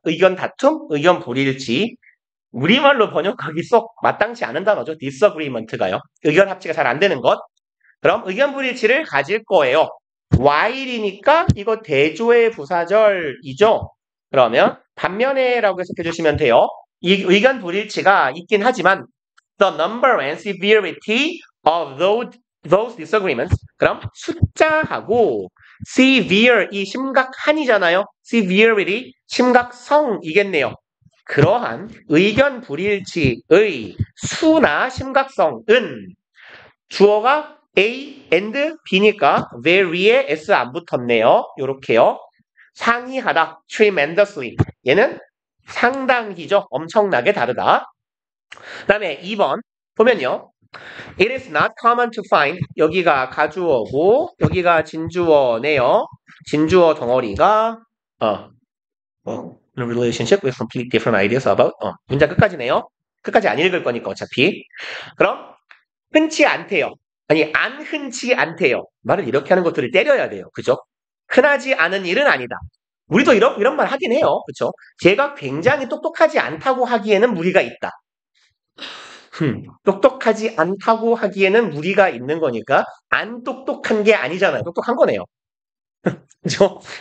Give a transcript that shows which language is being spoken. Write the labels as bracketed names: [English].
[Korean] 의견 다툼, 의견 불일치. 우리말로 번역하기 썩 마땅치 않은 단어죠. disagreement가요. 의견 합치가 잘 안 되는 것. 그럼 의견 불일치를 가질 거예요. while이니까 이거 대조의 부사절이죠. 그러면 반면에라고 해석해 주시면 돼요. 이 의견 불일치가 있긴 하지만 [English] the number and severity of those disagreements. [Korean] 그럼 숫자하고 severe 이 심각한이잖아요. severity 심각성이겠네요. 그러한 의견 불일치의 수나 심각성은 주어가 A and B니까 very에 S 안 붙었네요. 요렇게요. 상이하다, tremendously. 얘는 상당히죠. 엄청나게 다르다. 그 다음에 2번 보면요. [English] It is not common to find. [Korean] 여기가 가주어고 여기가 진주어네요. 진주어 덩어리가 [English] relationship with complete different ideas about [Korean] 문장 끝까지네요. 끝까지 안 읽을 거니까 어차피. 그럼 흔치 않대요. 아니 안 흔치 않대요. 말을 이렇게 하는 것들을 때려야 돼요. 그죠? 흔하지 않은 일은 아니다. 우리도 이런 말 하긴 해요. 그쵸? 제가 굉장히 똑똑하지 않다고 하기에는 무리가 있다. 똑똑하지 않다고 하기에는 무리가 있는 거니까 안 똑똑한 게 아니잖아요. 똑똑한 거네요. 그죠?